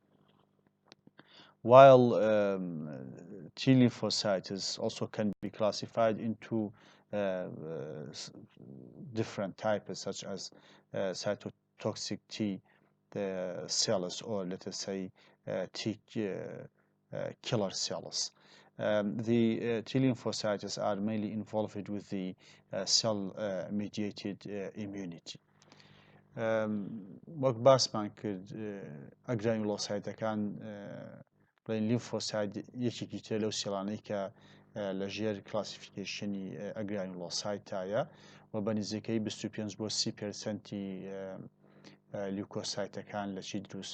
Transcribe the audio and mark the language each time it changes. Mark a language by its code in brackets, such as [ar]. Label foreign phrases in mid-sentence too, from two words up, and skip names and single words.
[en] While T lymphocytes also can be classified into different types such as cytotoxic T cells, or let us say T killer cells. The T lymphocytes are mainly involved with the cell-mediated immunity. [ckb] وەک باسمان کرد ئەگرانیولۆسایتەکان بڵین لیمفۆسایت یەکێکی تر لەو سێڵانەی کە لەژێر کلاسیفیکیشنی ئەگرانیولۆسایتایە و بە نزیکەی 25 بۆ 30% لیوکۆسایتەکان لە چی دروست